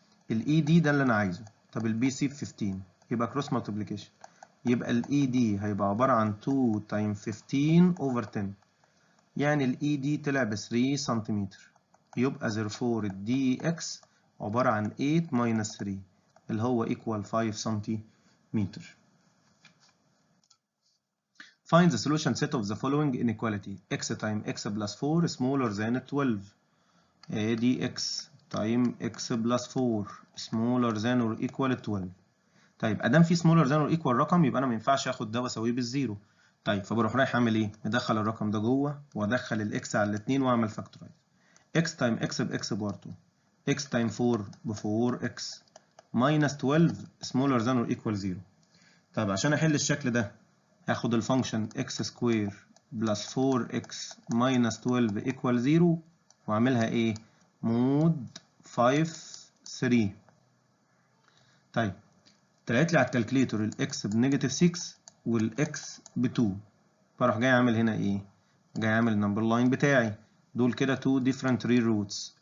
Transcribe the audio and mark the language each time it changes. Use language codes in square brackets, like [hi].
[ar] ال ED ده اللي انا عايزه. طب ال BC ب 15 يبقى كروس مالتيبليكيشن، يبقى ال ED هيبقى عبارة عن 2 تايم 15 اوفر 10، يعني ال ED طلع ب 3 سنتيمتر. يبقى therefore ال DX عبارة عن 8 minus 3 اللي هو equal 5 سنتيمتر. [en] Find the solution set of the following inequality: x times x plus 4 smaller than 12. ادي x times x plus 4 smaller than or equal 12. [ar] طيب ادام في smaller than or equal رقم يبقى انا ما ينفعش اخد ده واساويه بالزيرو. طيب فبروح رايح اعمل ايه؟ مدخل الرقم ده جوه وادخل الاكس على الاثنين واعمل فاكتورايز. [en] x times x باكس برضه، x times 4 ب 4x minus 12 smaller than or equal 0. [ar] طيب عشان احل الشكل ده هاخد الفانكشن x سكوير بلس 4x minus 12 equal 0 واعملها ايه؟ مود 5 3. طيب طلعت لي على الكالكليتور الاكس بنيجاتيف 6 والاكس ب 2، فاروح جاي عامل هنا ايه؟ جاي عامل النمبر لاين بتاعي دول كده [en] 2 different real roots.